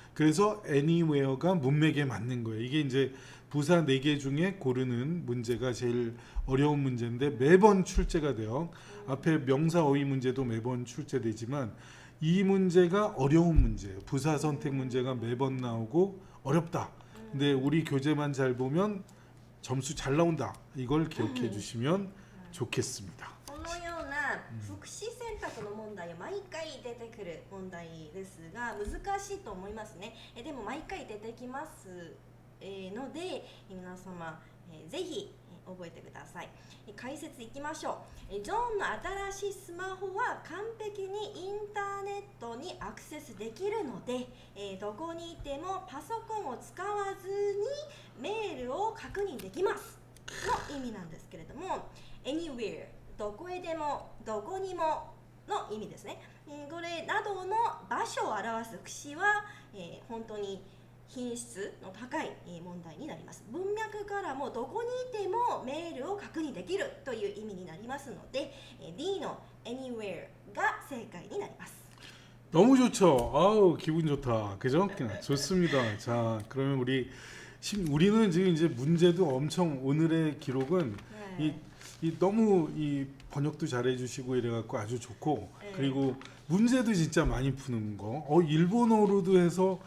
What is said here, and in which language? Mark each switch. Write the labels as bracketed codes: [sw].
[ko] 그래서 anywhere가 문맥에 맞는 거예요. 이게 이제 부사 4개 중에 고르는 문제가 제일 어려운 문제인데 매번 출제가 돼요. 앞에 명사 어휘 문제도 매번 출제되지만 이 문제가 어려운 문제예요. 부사 선택 문제가 매번 나오고 어렵다. 근데 우리 교재만 잘 보면 점수 잘 나온다. 이걸 기억해 주시면 좋겠습니다. [ja] このような副詞選択の問題は毎回出てくる問題ですが難しいと思いますね。でも毎回出てきますので皆様ぜひ覚えてください。解説いきましょう。ジョンの新しいスマホは完璧にインターネットにアクセスできるのでどこにいてもパソコンを使わずにメールを確認できますの意味なんですけれども anywhere どこへでもどこにもの意味ですね。これなどの場所を表す副詞は本当に品質の高い問題になります。文脈からもどこにいてもメールを確認できるという意味になりますので D の anywhere が正解になります。 [ko] 너무 좋죠. 아우 기분 좋다. 그죠? 좋습니다. 자 그러면 우리는 지금 이제 문제도 엄청 오늘의 기록은 네. 이 너무 이 번역도 잘해주시고 이래갖고 아주 좋고 네. 그리고 문제도 진짜 많이 푸는 거. 일본어로도 해서